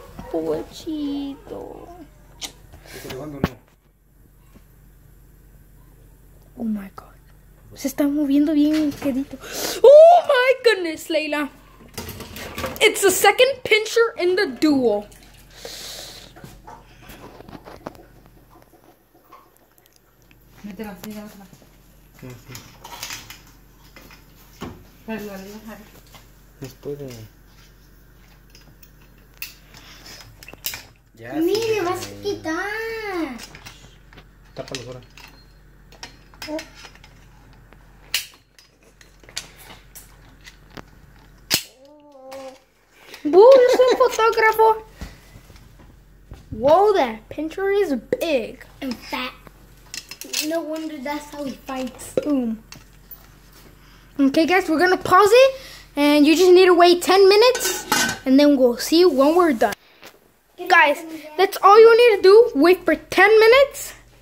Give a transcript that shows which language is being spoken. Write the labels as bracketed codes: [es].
[es] Pobrecito. [en] Oh my god. [es] Se está moviendo bien quedito. [en] Oh my goodness, Layla. It's the second pincher in the duel. [es] Métela así, déjala. Después de... Ya. Mire, vas a quitar. Tápalos ahora. Whoa, yo soy un fotógrafo. [en] Whoa, that pincher is big. And fat. No wonder that's how he fights. Boom. Okay, guys, we're gonna pause it, and you just need to wait 10 minutes, and then we'll see you when we're done. Guys, that's all you need to do. Wait for 10 minutes.